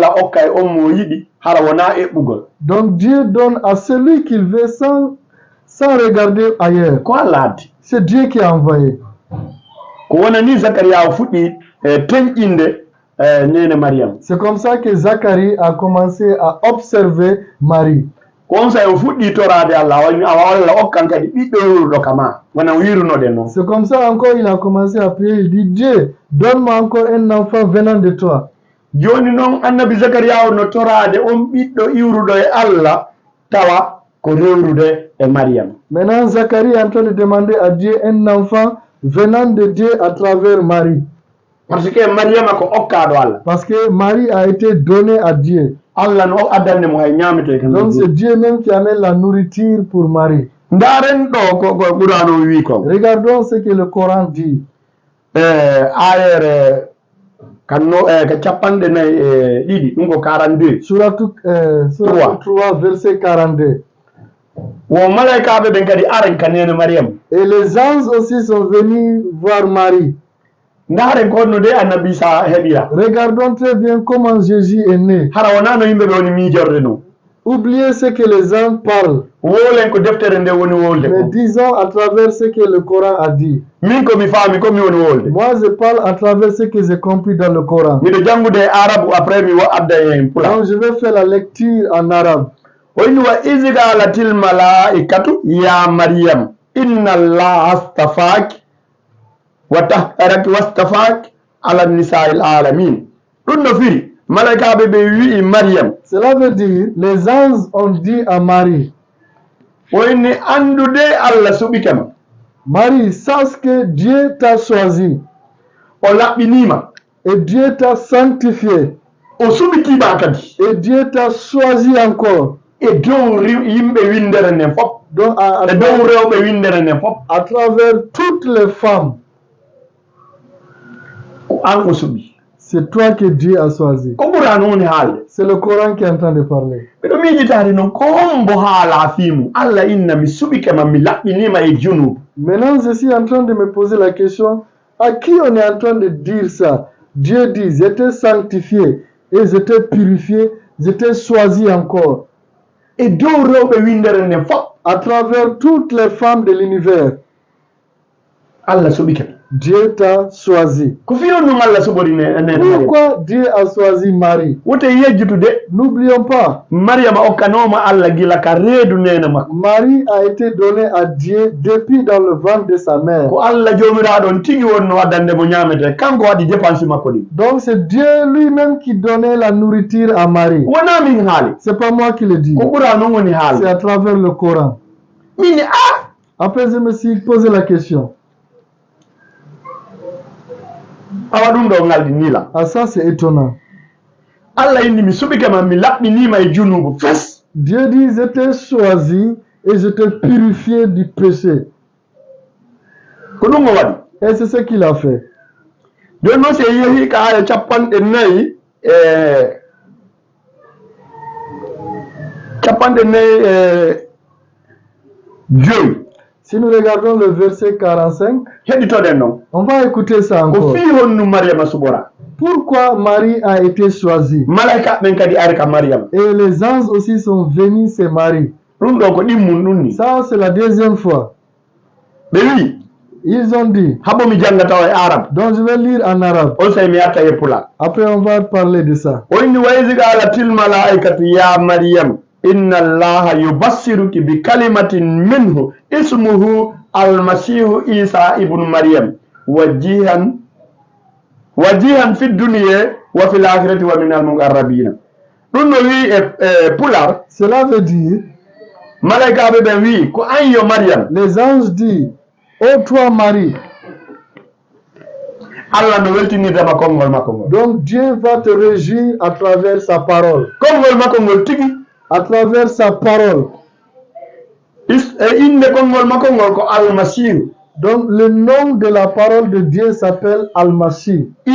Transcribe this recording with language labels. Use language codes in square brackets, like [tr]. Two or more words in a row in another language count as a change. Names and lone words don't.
[fr] Donc Dieu donne à celui qu'il veut sans regarder ailleurs. C'est Dieu qui a envoyé. C'est comme ça que Zacharie a commencé à observer Marie. [ff] on sa o fuɗɗi torade Allah Allah okkan kadi ɓiɗɗo iwruɗo kama wona wirunoɗe noon. [fr] C'est comme ça encore il a commencé à prier. Il dit Dieu, donne-moi encore un enfant venant de toi. [ff] Joni noon annabi Zakariya no torade on ɓiɗɗo iwruɗo e Allah tawa ko rewrude e Mariam. [fr] Maintenant Zacharie est en train de demander à Dieu un enfant venant de Dieu à travers Marie. Parce que [ff] Mariam ko okkaɗo Allah. [fr] Parce que Marie a été donnée à Dieu. [ff] Allah no addande mo hay ñamete kan. [fr] Donc c'est Dieu même qui amène la nourriture pour Marie. [ff] Ndaren ɗo ko Qur'an wi ko. [fr] Regardons ce que le Coran dit. [ff] Ayere kanno ka capanɗe nayi ɗiɗi ɗum ko 42. [fr] Surat 3 verset 42. [ff] Wo malaikaɓe ɓen kadi aren ka nene Mariam. [fr] Et les anges aussi sont venus voir Marie. [ff] Ndaren ko no de annabi Isa heɓira. [fr] Regardons très bien comment Jésus est né. [ff] Hara wona no yimɓe ɓe woni miijorde no. [fr] Oubliez ce que les anges parlent. [ff] Wolen ko deftere nde woni wolde. [fr] Mais disons à travers ce que le Coran a dit. [ff] Min ko mi faami ko mi woni wolde. [fr] Moi je parle à travers ce que j'ai compris dans le Coran. [ff] Miɗo jangude arabe après mi adda en pulaar. [fr] Donc je vais faire la lecture en arabe. [ar] Oyni وإذ قالت الملائكة يا مريم إن الله اصطفاك وطهرك واصطفاك على نساء العالمين. [ff] Ɗum no firi malaikaɓe ɓe wi'i Maryam. [fr] Cela veut dire les anges ont dit à Marie. [ff] Oyni andude Allah suɓikema. [fr] Marie, sache que Dieu t'a choisi. [ff] O laɓɓinima. [fr] Et Dieu t'a sanctifié. [ff] O suɓitima kadi. [fr] Et Dieu t'a choisi encore. [ff] E dow yimɓe windere nden fof. [fr] Donc [ff] e dow rewɓe windere nden fof. [fr] À travers toutes les femmes. [ff] Ko an o suɓi. [fr] C'est toi que Dieu a choisi. [ff] Ko ɓurano woni haalde. [fr] C'est le Coran qui est en train de parler. [ff] Ɓeɗo miijitade noon ko hombo haala fiimu Allah inna mi suɓikema mi laɓɓinima e junubu. [fr] Maintenant je suis en train de me poser la question, à qui on est en train de dire ça? Dieu dit, j'étais sanctifié et j'étais purifié, j'étais choisi encore. [ff] Et dow rewɓe windere nden fof. [fr] À travers toutes les femmes de l'univers. [ff] Allah suɓikema. [fr] Dieu t'a choisi. [ff] Ko fiyon ɗum Allah suɓori [fr] Pourquoi Dieu a choisi Marie? [ff] wote yejjutude. [fr] N'oublions pas. [ff] Mariama okkanoma Allah gila ka reedu nena makko. [fr] Marie a été donnée à Dieu depuis dans le ventre de sa mère. [ff] Ko Allah jomiraɗon tigi wonno waddande mo ñamete kanko waɗi dépense makko ɗi. [fr] Donc c'est Dieu lui-même qui donnait la nourriture à Marie. [ff] Wona min haali. [fr] C'est pas moi qui le dis. [ff] Ko ɓura noon woni haali. [fr] C'est à travers le Coran. [ff] Min [fr] Après je me suis posé la question. [ff] awa ɗum ɗo ngaldi nila. [fr] Ah ça c'est étonnant. [ff] Allah inni mi suɓikema mi laɓɓinima e junubu fes. [fr] Dieu dit je t'ai choisi et je t'ai purifié du péché. [ff] Ko ɗum o waɗi. [fr] Et c'est ce qu'il a fait. [ff] Joni noon se yeehi ka aya capanɗe nayyi joyi. [fr] Si nous regardons le verset 45, on va écouter ça encore. Pourquoi Marie a été choisie? Et les anges aussi sont venus se marier. Ça, c'est la deuxième fois. Ils ont dit. Donc je vais lire en arabe. Après on va parler de ça. [ar] إن الله يبشرك بكلمة منه اسمه المسيح عيسى ابن مريم وجيها في الدنيا وفي الآخرة ومن المقربين. [ff] Ɗum no wi pular. [fr] Cela veut dire [ff] malaikaɓe ɓe wi ko an yo Maryam. [fr] Les anges disent, ô toi Marie. [ff] Allah no weltinirtama konngol makko ngol. [fr] Donc Dieu va te réjouir à travers sa parole. [ff] Konngol makko ngol tigi. [fr] À travers sa parole. Donc le nom de la parole de Dieu s'appelle Al-Masih.